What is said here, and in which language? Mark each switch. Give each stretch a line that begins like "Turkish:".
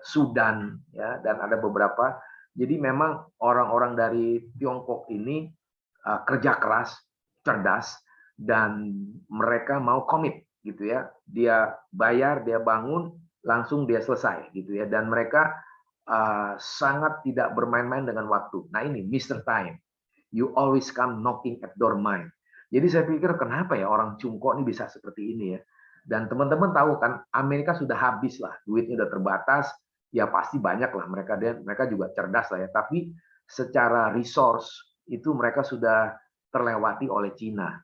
Indonesian: Sudan ya, dan ada beberapa. Jadi memang orang-orang dari Tiongkok ini kerja keras, cerdas, dan mereka mau komit gitu ya. Dia bayar, dia bangun, langsung dia selesai gitu ya. Dan mereka sangat tidak bermain-main dengan waktu. Nah ini Mr.
English: Time, you always come knocking at door mine.
Indonesian: Jadi saya pikir kenapa ya orang Cungko ini bisa seperti ini ya. Dan teman-teman tahu kan Amerika sudah habis lah, duitnya udah terbatas, ya pasti banyak lah mereka juga cerdas lah ya. Tapi secara resource itu mereka sudah terlewati oleh Cina.